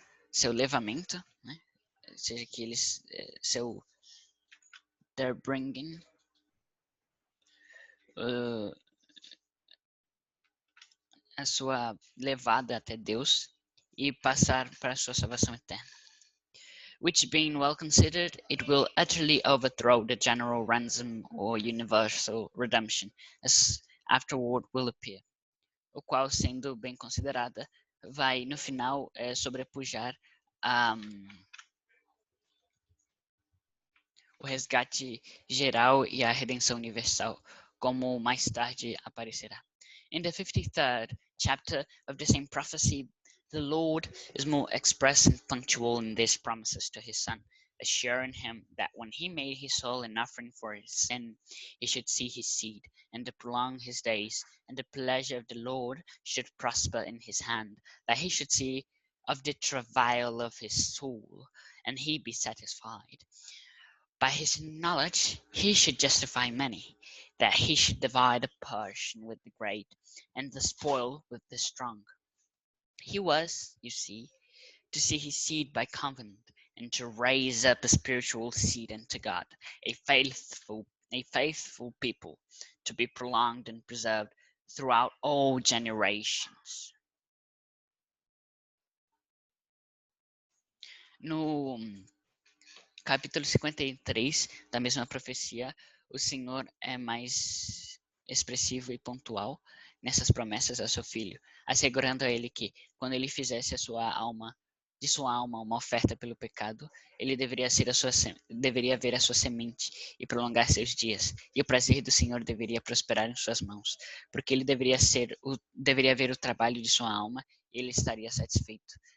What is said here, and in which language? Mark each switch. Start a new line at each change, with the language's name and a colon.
Portuguese: Seu levamento, né? Seja que eles
English: their bringing
Portuguese: a sua levada até Deus e passar para a sua salvação eterna.
English: Which being well considered, it will utterly overthrow the general ransom or universal redemption, as afterward will appear.
Portuguese: O qual, sendo bem considerada, vai no final sobrepujar o resgate geral e a redenção universal, como mais tarde aparecerá.
English: In the 53rd chapter of the same prophecy, The Lord is more express and punctual in these promises to his Son, assuring him that when he made his soul an offering for his sin, he should see his seed, and to prolong his days, and the pleasure of the Lord should prosper in his hand, that he should see of the travail of his soul, and he be satisfied. By his knowledge he should justify many, that he should divide a portion with the great, and the spoil with the strong. He was, you see, to see his seed by covenant, and to raise up a spiritual seed unto God, a faithful people, to be prolonged and preserved throughout all generations.
Portuguese: No capítulo 53 da mesma profecia, o Senhor é mais expressivo e pontual nessas promessas a seu filho, assegurando a ele que, quando ele fizesse de sua alma uma oferta pelo pecado, ele deveria ver a sua semente e prolongar seus dias, e o prazer do Senhor deveria prosperar em suas mãos, porque ele deveria ver o trabalho de sua alma e ele estaria satisfeito.